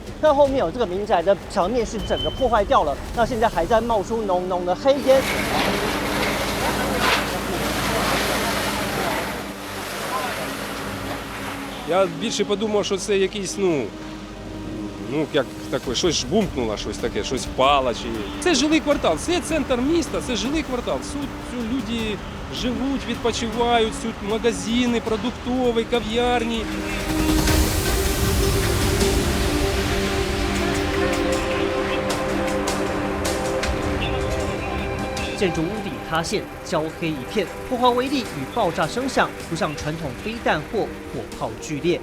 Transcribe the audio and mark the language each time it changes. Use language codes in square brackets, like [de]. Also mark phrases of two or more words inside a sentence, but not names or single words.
[zh] 那后面有这个民宅的墙面是整个破坏掉了，那现在还在冒出浓浓的黑烟。 [uk] Я більше подумав, що це якийсь, як таке, щось жбумкнуло, щось таке, щось впало. Це жилий квартал, це центр міста, це жилий квартал. Тут люди живуть, відпочивають, тут магазини, продуктові, кав'ярні. [zh] 建筑屋顶塌陷，焦黑一片，破坏威力与爆炸声响不像传统飞弹或火炮剧烈。